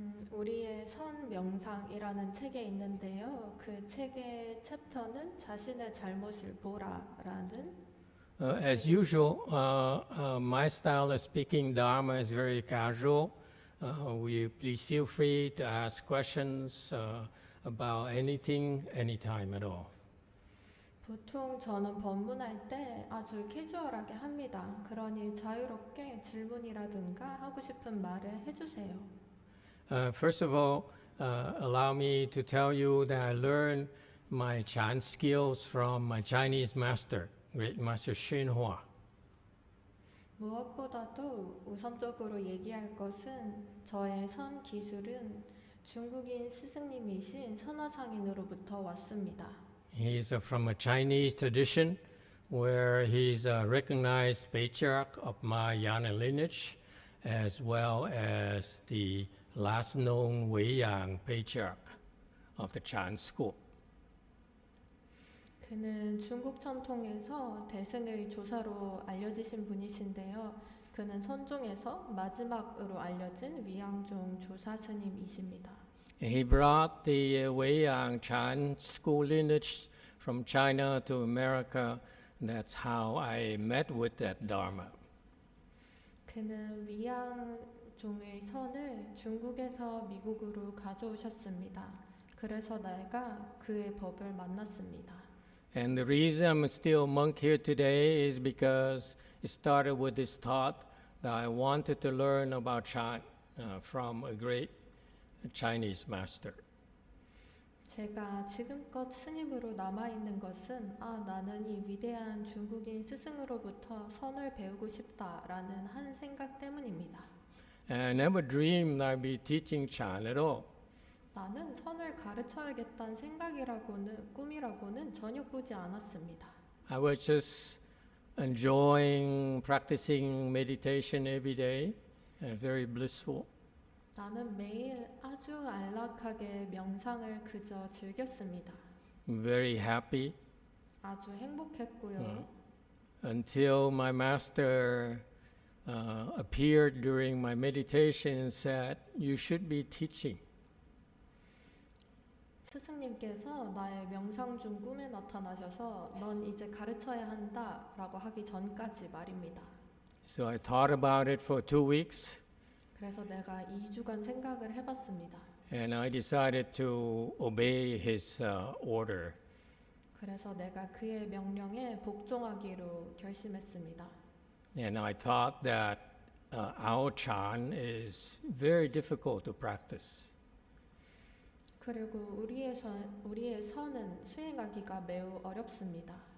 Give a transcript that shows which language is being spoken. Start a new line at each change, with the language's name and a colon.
Korean: 우리의 선 명상이라는 책에 있는데요. 그 책의 챕터는 자신의 잘못을 보라라는.
English: As usual, my style of speaking Dharma is very casual. Please feel free to ask questions about anything, anytime at all.
Korean: 보통 저는 법문할 때 아주 캐주얼하게 합니다. 그러니 자유롭게 질문이라든가 하고 싶은 말을 해주세요.
English: First of all, allow me to tell you that I learned my Chan skills from my Chinese master, Great Master Xinhua.
Korean: 무엇보다도 우선적으로 얘기할 것은 저의 선 기술은 중국인 스승님이신 선화상인으로부터 왔습니다.
English: He's from a Chinese tradition where he's a recognized patriarch of Mahayana lineage, as well as the last known Weiyang patriarch of the Chan school.
Korean: 그는 중국 전통에서 대승의 조사로 알려지신 분이신데요. 그는 선종에서 마지막으로 알려진 위양종 조사 스님이십니다.
English: He brought the Weiyang Chan school lineage from China to America. That's how I met with that Dharma.
Korean: 그는 위양종의 선을 중국에서 미국으로 가져오셨습니다. 그래서 내가 그의 법을 만났습니다.
English: And the reason I'm still a monk here today is because it started with this thought that I wanted to learn about Chan from a great Chinese master.
Korean: 제가 지금껏 스님으로 남아있는 것은 나는 이 위대한 중국인 스승으로부터 선을 배우고 싶다라는 한 생각 때문입니다.
English: And I never dreamed I'd be teaching Chan at all.
Korean: 나는 선을 가르쳐야겠다는 꿈이라고는 전혀 꾸지 않았습니다.
English: I was just enjoying practicing meditation every day, very blissful.
Korean: 나는 매일 아주 안락하게 명상을 그저 즐겼습니다.
English: Very happy.
Korean: 아주 행복했고요.
English: Until my master appeared during my meditation and said, "You should be teaching."
Korean: 스승님께서 나의 명상 중 꿈에 나타나셔서 넌 이제 가르쳐야 한다라고 하기 전까지 말입니다.
English: So I thought about it for 2 weeks.
Korean: 그래서 내가 2주간 생각을 해봤습니다.
English: And I decided to obey his order.
Korean: 그래서 내가 그의 명령에 복종하기로 결심했습니다.
English: And I thought that our Chan is very difficult to practice.
Korean: 그리고 우리의 선은 수행하기가 매우 어렵습니다.